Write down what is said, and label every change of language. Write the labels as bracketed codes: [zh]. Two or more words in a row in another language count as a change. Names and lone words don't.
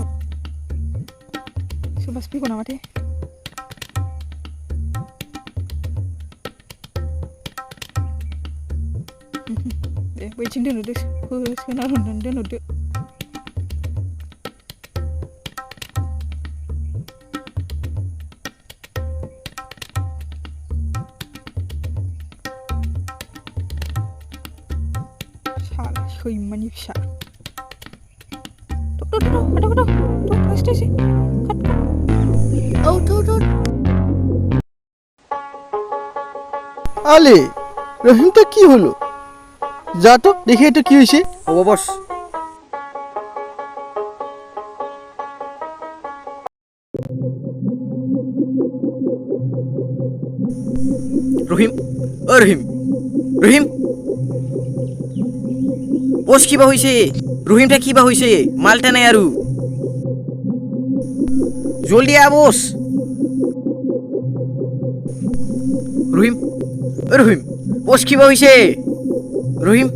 [brx] सोरबासो फैगौ नामाथाय दे बैथिं दोनहरदो सोना दोनहरदो साला सैमानि फिसा औ थ' [bn] আলে রহিমটা কি হলো যা তো দেখে এটা কি হয়েছে ও বস রহিম রহিম বস কিবা হয়েছে রহিমটা কিবা হয়েছে মালটা নাই আরু জলদি আ বস রহিম বস কিবা হয়েছে রহিম